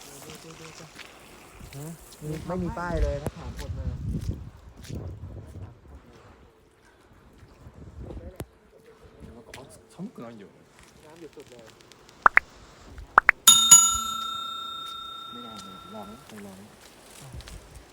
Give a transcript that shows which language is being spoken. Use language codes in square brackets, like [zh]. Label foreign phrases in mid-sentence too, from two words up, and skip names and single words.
[th] ไม่มีป้ายเลยนะถามคนมา [ja] 寒くないよね [th] น้ำอยู่สุดเลย ไม่ได้เลยลองลอง